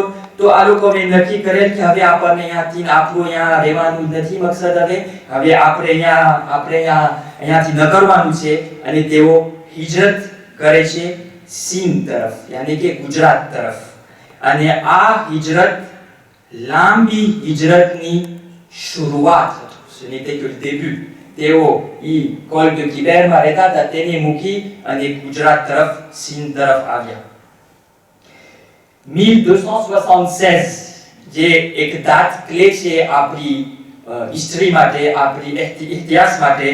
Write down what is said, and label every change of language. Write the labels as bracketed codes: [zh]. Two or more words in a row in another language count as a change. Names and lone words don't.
[gu] તો આ લોકોએ નક્કી કરેલ કે હવે આપણને અહીંયાથી આપણું અહીંયા રહેવાનું નથી મકસદ, હવે આપણે અહીંયાથી ન કરવાનું છે. અને તેઓ હિજરત કરે છે સિંધ તરફ, યાની કે ગુજરાત તરફ. અને આ હિજરત લાંબી હિજરતની શરૂઆત હતી. [fr] c'était que le début. [gu] તેઓ કોલ de Kibeરમાં રહેતા હતા, તેને મૂકી અને ગુજરાત તરફ, સિંધ તરફ આવ્યા. 1276 જે એક દાત ક્લે છે આપણી હિસ્ટ્રી માટે, આપણી ઇતિહાસ માટે.